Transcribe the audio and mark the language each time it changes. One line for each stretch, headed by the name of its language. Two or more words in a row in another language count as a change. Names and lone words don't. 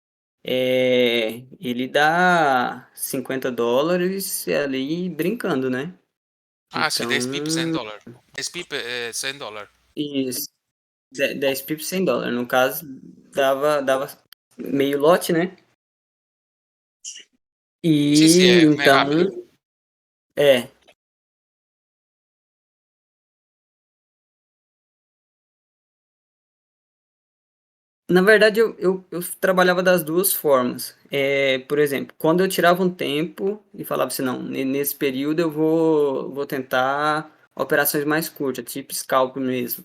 Portuguese: Ele dá US$ 50 ali brincando, né? Ah, sì, 10 pips Então, $100. 10 pip é $100. isso, 10 pips US$ 100. No caso, dava meio lote, né? Sì, sì, E è meio então, rápido. é, na verdade, eu trabalhava das duas formas. Por exemplo, quando eu tirava um tempo e falava assim, não, nesse período eu vou tentar operações mais curtas, tipo scalp mesmo.